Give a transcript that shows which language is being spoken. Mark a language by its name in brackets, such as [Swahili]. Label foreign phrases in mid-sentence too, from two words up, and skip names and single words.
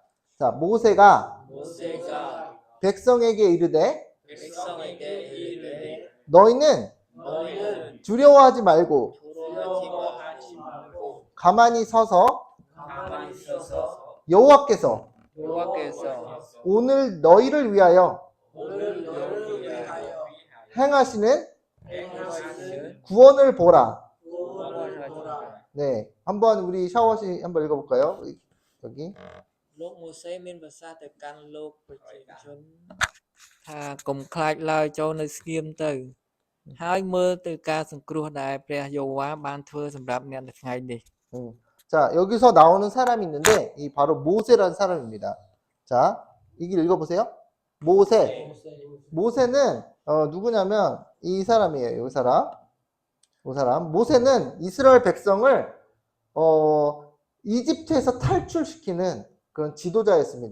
[Korean] 자, 모세가 백성에게 이르되 너희는 두려워하지 말고 가만히 서서 여호와께서 오늘 너희를 위하여 행하시는 구원을 보라. 네, 한번 우리 샤워씨 한번 읽어볼까요? 여기. [Khmer] លោកម៉ូសេមានប្រសាសន៍ទៅកាន់លោកប្រជាជនថាកុំខ្លាចឡើយចូលនៅស្ងៀមទៅហើយមើលទៅការសង្គ្រោះដែលព្រះយេហូវ៉ាបានធ្វើសម្រាប់អ្នកនៅថ្ងៃនេះ [Korean] 자, 여기서 나오는 사람이 있는데 이 바로 모세라는 사람입니다. 자, 이길 읽어보세요. 모세는 누구냐면 이 사람이에요. 이 사람. 모세는 이스라엘 백성을 이집트에서 탈출시키는 그런 지도자였습니다.